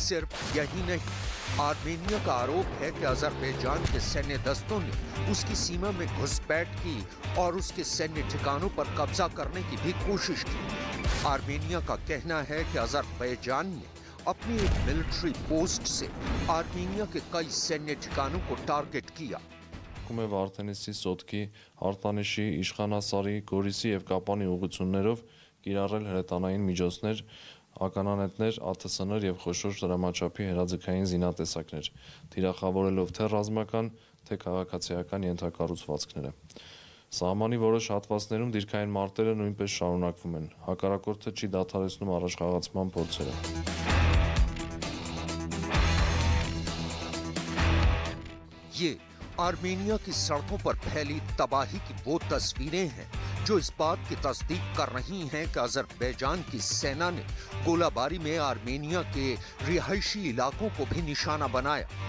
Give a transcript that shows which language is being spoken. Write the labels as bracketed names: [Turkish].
[Hindi] सिर्फ यही नहीं, आर्मेनिया का आरोप है कि अजरबैजान के सैन्य दस्तों ने उसकी सीमा में घुसपैठ की और उसके सैन्य ठिकानों पर कब्जा करने की भी कोशिश की। आर्मेनिया का कहना है कि अजरबैजान ने अपनी एक मिलिट्री पोस्ट से आर्मेनिया के कई सैन्य ठिकानों को टारगेट किया। [Armenian] Վարդենիսի սոտքի Արտանիշի, Իշխանասարի, Գորիսի եւ Կապանի ուղղություններով կիրառել հրետանային միջոցներ, ականանետներ, ԱԹՍ-ներ եւ խոշոր դրամաչափի հրաձգային զինատեսակներ, թիրախավորելով թե ռազմական, թե քաղաքացիական ենթակառուցվածքները։ Սահմանի որոշ հատվածներում դիրքային մարտերը նույնպես շարունակվում են։ Հակառակորդը չի դադարեցնում առաջխաղացման փորձերը։ [Hindi] ये आर्मेनिया की सड़कों पर फैली तबाही की वो तस्वीरें हैं जो इस बात की तस्दीक कर रही हैं कि अजरबैजान की सेना ने गोलाबारी में आर्मेनिया के रिहायशी इलाकों को भी निशाना बनाया।